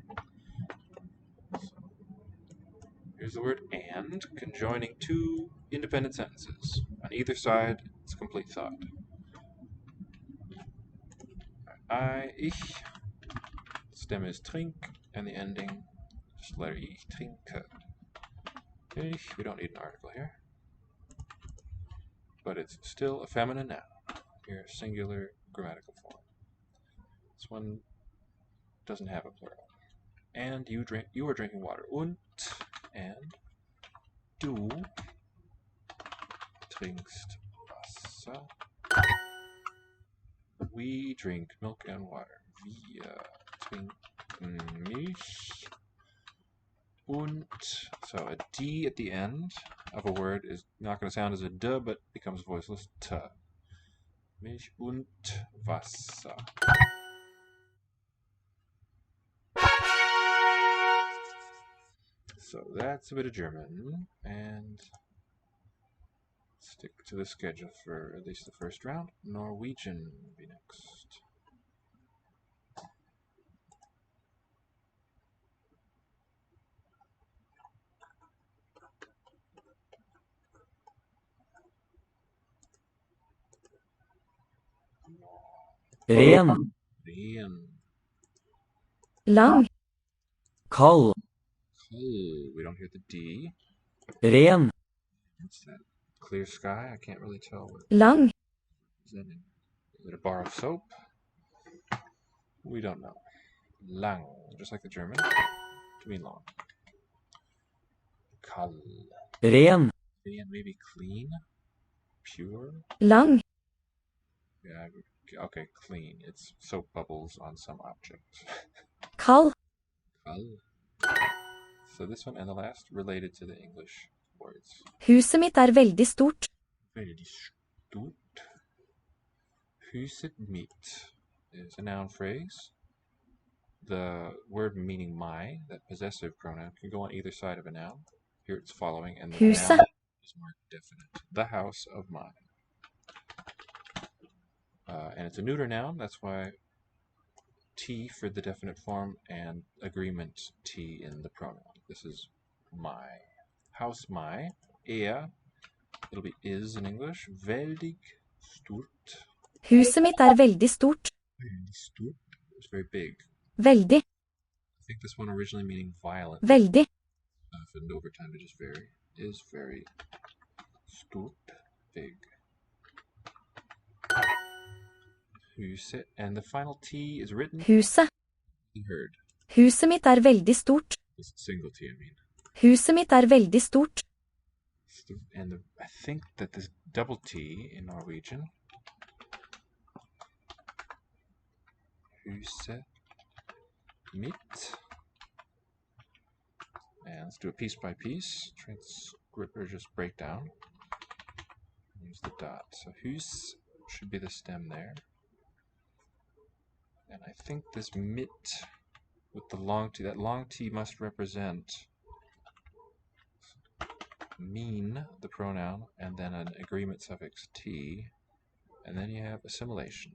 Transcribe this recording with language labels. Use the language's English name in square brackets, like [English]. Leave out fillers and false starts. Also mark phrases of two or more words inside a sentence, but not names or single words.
[English] So, here's the word and, conjoining 2 independent sentences. On either side, it's complete thought. [German] Ich, stem is trink, [English] and the ending, just letter E, [German] trinke. Ich, [English] we don't need an article here. But it's still a feminine noun. Here, singular grammatical form. This one doesn't have a plural. And you are drinking water. [German] Und, and, du trinkst Wasser. [English] We drink milk and water. [German] Wir trinken Milch. Und, [English] so a D at the end of a word is not going to sound as a D, but becomes voiceless T. [German] Milch und Wasser. [English] So that's a bit of German, and stick to the schedule for at least the first round. Norwegian will be next. [Norwegian] Ren. Ren. Lang. Kald. [English] Cold. We don't hear the D. [Norwegian] Ren. [English] What's that? Clear sky? I can't really tell. What [Norwegian] Lang. [English] is that in? Is it a bar of soap? We don't know. Lang, just like the German. To mean long. Kall. [Norwegian] Ren. [English] Maybe clean? Pure? [Norwegian] Lang. [English] Yeah, okay, clean. It's soap bubbles on some object. [Norwegian] Kald. Kall. [English] So this one and the last related to the English words. [Norwegian] Huset mitt veldig stort. Veldig stort. Huset mitt [English] is a noun phrase. The word meaning my, that possessive pronoun, can go on either side of a noun. Here it's following, and the [Norwegian] Huset. [English] noun is marked definite. The house of mine. And it's a neuter noun, that's why T for the definite form and agreement T in the pronoun. This is my. House my. It'll be is in English. [Norwegian] Veldig stort. Huset mitt veldig stort. Veldig stort. [English] It's very big. [Norwegian] Veldig. [English] I think this one originally meaning violent. [Norwegian] Veldig. [English] And over time to just vary. Is very stort. Big. [Norwegian] Huset. [English] And the final T is written. [Norwegian] Huset. [English] You heard. [Norwegian] Huset mitt veldig stort. [English] This single T, I mean. [Norwegian] Huset mitt veldig stort. [English] And I think that this double T in Norwegian. [Norwegian] Huset mitt. [English] And let's do it piece by piece. Transcript or just breakdown. Use the dot. So hus should be the stem there. And I think this mitt with the long T, that long T must represent mean, the pronoun, and then an agreement suffix T, and then you have assimilation.